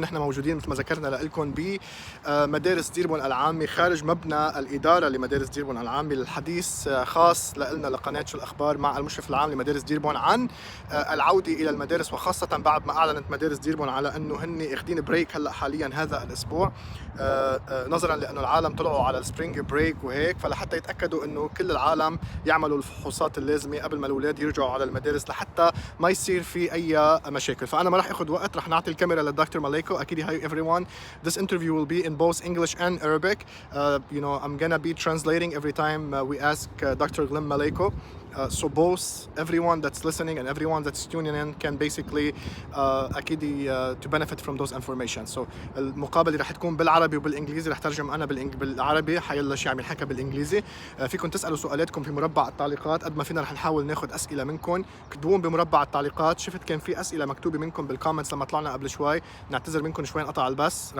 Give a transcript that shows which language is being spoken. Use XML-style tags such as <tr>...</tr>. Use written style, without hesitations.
<ar>نحن موجودين مثل ما ذكرنا لكم بمدارس ديربورن العامة خارج مبنى الإدارة لمدارس ديربورن العامة للحديث خاص لنا لقناة شو الأخبار مع المشرف العام لمدارس ديربورن عن العودة إلى المدارس، وخاصة بعد ما أعلنت مدارس ديربورن على أنه هن اخدين بريك هلأ حاليا هذا الأسبوع نظرا لأنه العالم طلعوا على السبرينج بريك وهيك، فلحتى يتأكدوا أنه كل العالم يعملوا الفحوصات اللازمة قبل ما الأولاد يرجعوا على المدارس لحتى ما يصير في أي مشاكل. فأنا ما راح أخذ وقت، راح نعطي الكاميرا للدكتور ماليكو. أكيد</ar> <en>hi everyone. This interview will be in both English and Arabic. You know, I'm gonna be translating every time we ask Dr. Glenn Maleyko. So both everyone that's listening and everyone that's tuning in can basically</en> <ar>أكيد</ar> <en>to benefit from those information.</en> <ar>So المقابلة رح تكون بالعربي وبالإنجليزي، رح ترجم أنا بالعربي، حيلا شيء عم ينحكى بالإنجليزي. فيكم تسألوا سؤالاتكم في مربع التعليقات قد ما فينا، رح نحاول ناخذ أسئلة منكم. كتبوهم بمربع التعليقات. شفت كان في أسئلة مكتوبة منكم بالكومنتس لما طلعنا قبل شوي، نعتذر منكم شوي انقطع البث.</ar>